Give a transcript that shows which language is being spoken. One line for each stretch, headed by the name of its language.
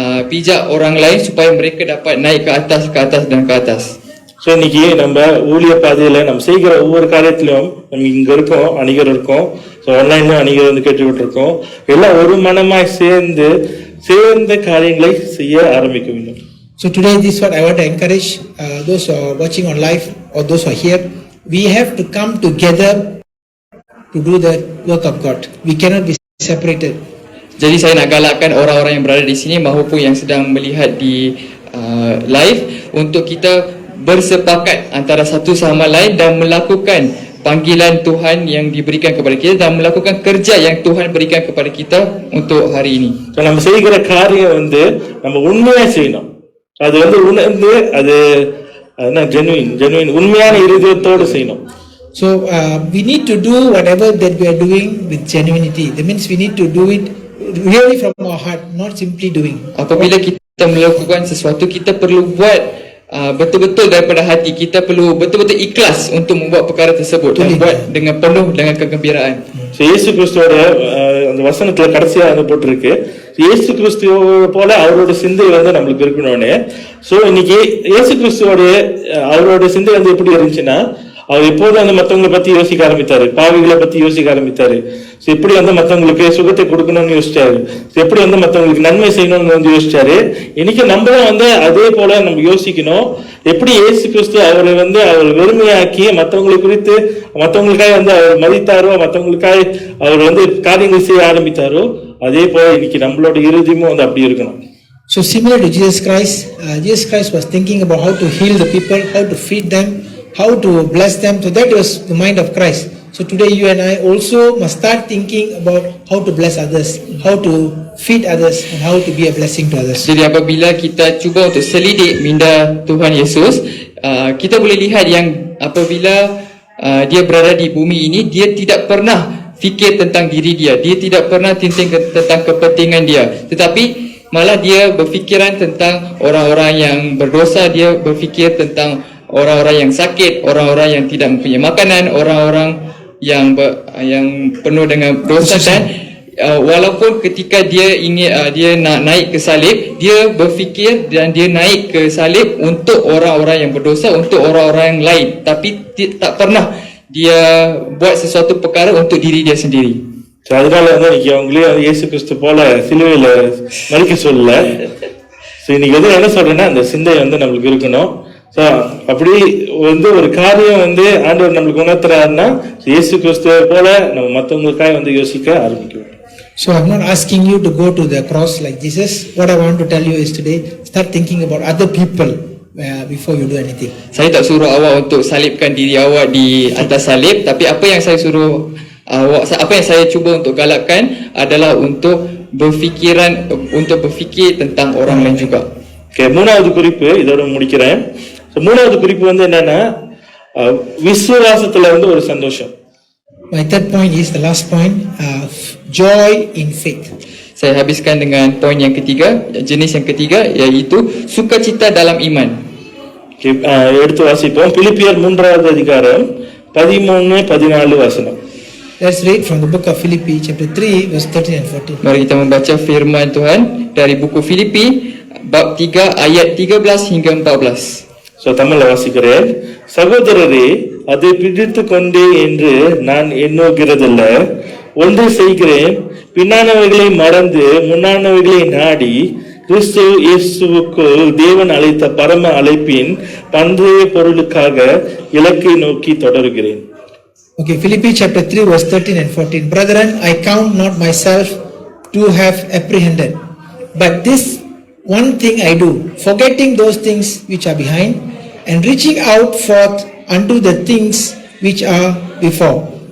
Malay: pijak orang lain supaya mereka dapat naik ke atas dan ke atas.
Tamil: So இன்னைக்கு நம்ம ஊழிய பாதையில நம்ம செய்கிற ஒவ்வொரு காரியத்திலும் நம்ம இங்க இருக்கோம், அணிகர் இருக்கோம், ஸோ ஆன்லைன்லயும் அணிகர் வந்து கேட்டுக்கிட்டு இருக்கோம். எல்லாம் ஒரு மனமாய் சேர்ந்த காரியங்களை செய்ய ஆரம்பிக்க வேண்டும்.
English: So today, this is what I want to encourage those who are watching on live or those who are here. We have to come together to do the work of God. We cannot be separated.
Malay: Jadi saya nak galakkan orang-orang yang berada di sini maupun yang sedang melihat di live untuk kita bersepakat antara satu sama lain dan melakukan panggilan Tuhan yang diberikan kepada kita dan melakukan kerja yang Tuhan berikan kepada kita untuk hari ini.
Tamil: So நம்ம செய்கிற காரியம் வந்து நம்ம உண்மையா செய்யணும். அது வந்து உணர்ந்து அது ஜெனுவின் உண்மையான இருதயத்தோடு செய்யணும்.
English: So we need to do whatever that we are doing with genuinity. That means we need to do it really from our heart, not simply doing.
Malay: Apabila kita melakukan sesuatu, kita perlu buat betul-betul daripada hati. Kita perlu betul-betul ikhlas untuk membuat perkara tersebut dan buat dengan penuh dengan kegembiraan.
Tamil: So இயேசு கிறிஸ்துவோட அந்த வசனத்துல கடைசியா வந்து போட்டிருக்கு, இயேசு கிறிஸ்துவ போல அவரோட சிந்தை வந்து நம்மளுக்கு இருக்கணும்னு. ஸோ இன்னைக்கு இயேசு அவரோட சிந்தை வந்து எப்படி இருந்துச்சுன்னா, அவர் எப்போதும் வந்து மற்றவங்களை பத்தி யோசிக்க ஆரம்பித்தாரு, பாவிகளை பத்தி யோசிக்க ஆரம்பித்தாரு. ஸோ எப்படி வந்து மற்றவங்களுக்கு சுகத்தை கொடுக்கணும்னு யோசிச்சாரு, எப்படி வந்து மற்றவங்களுக்கு நன்மை செய்யணும்னு வந்து யோசிச்சாரு. இன்னைக்கு நம்மளும் வந்து அதே போல நம்ம யோசிக்கணும். எப்படி இயேசு கிறிஸ்து அவரை வந்து அவர் வெறுமையாக்கி மற்றவங்களை குறித்து மற்றவங்களுக்காக வந்து அவர் மதித்தாரோ, மற்றவங்களுக்காக அவர் வந்து காரியங்கள் செய்ய ஆரம்பித்தாரோ, அதே போல இன்னைக்கு நம்மளோட இறுதியும் வந்து அப்படி இருக்கணும்.
English: So similar to Jesus Christ was thinking about how to heal the people, how to feed them, how to bless them. So that was the mind of Christ. So today you and I also must start thinking about how to bless others, how to feed others, and how to be a blessing to others.
Malay: Jadi apabila kita cuba untuk selidik minda Tuhan Yesus, kita boleh lihat yang apabila dia berada di bumi ini, dia tidak pernah fikir tentang diri dia, dia tidak pernah tinting tentang kepentingan dia, tetapi malah dia berfikiran tentang orang-orang yang berdosa, dia berfikir tentang orang-orang yang sakit, orang-orang yang tidak mempunyai makanan, orang-orang yang penuh dengan dosa. Dan walaupun ketika dia ingin dia nak naik ke salib, dia berfikir dan dia naik ke salib untuk orang-orang yang berdosa, untuk orang-orang yang lain, tapi tak pernah dia buat sesuatu perkara untuk diri dia sendiri.
Tamil: So அதனால வந்து இன்னைக்கு அவங்களே இயேசு கிறிஸ்து போல சிலுவையில மறிக்க சொல்லல. So இன்னைக்கு எதுவும் என்ன சொல்றேன்னா, அந்த சிந்தை வந்து நம்மளுக்கு இருக்கணும். ஸோ அப்படி வந்து ஒரு காரியம் வந்து ஆண்டவர் நம்மளுக்கு உணர்த்துறாருன்னா, இயேசு கிறிஸ்துவை போல நம்ம மற்றவங்களுக்காக வந்து யோசிக்க ஆரம்பிக்கணும்.
English: So I'm not asking you to go to the cross like Jesus. What I want to tell you is today, start thinking about other people before you do anything.
Malay: Saya tak suruh awak untuk salibkan diri awak di atas salib, tapi apa yang saya suruh apa yang saya cuba untuk galakkan adalah untuk berfikir tentang orang lain juga.
Tamil: Okay, மூணாவது குறிப்பு இதோட முடிக்கிறேன். மூணாவது குறிப்பு வந்து என்னன்னா, விசுவாசத்துல வந்து ஒரு சந்தோஷம்.
English: My third point is the last point, joy in faith.
Malay: Saya habiskan dengan poin yang ketiga, jenis yang ketiga, iaitu sukacita dalam iman.
Tamil: Okay, எடுத்து வாசிப்போம். பிலிப்பியர் 3வது அதிகாரம் 13-14 வசனம்.
English: Let's read from the book of Philippians chapter 3 verse 13 and 14.
Malay: Mari kita membaca firman Tuhan dari buku Filipi bab 3 ayat 13 hingga 14.
Tamil: So தமிழ்ல வாசிக்கிறேன். சகோதரரே, அதை பிடித்து கொண்டே என்று நான் எண்ணுகிறதல்ல, ஒன்று செய்கிறேன், பின்னானவைகளை மறந்து முன்னானவைகளை நாடி கிறிஸ்து இயேசுவுக்குள் தேவன் அழைத்த பரம அழைப்பின் பந்தய பொருளுக்காக இலக்கை நோக்கி தொடர்கிறேன்.
English: Okay, Philippians chapter 3 verse 13 and 14. Brethren, I count not myself to have apprehended, but this one thing I do, forgetting those things which are behind and reaching out forth unto the things which are before.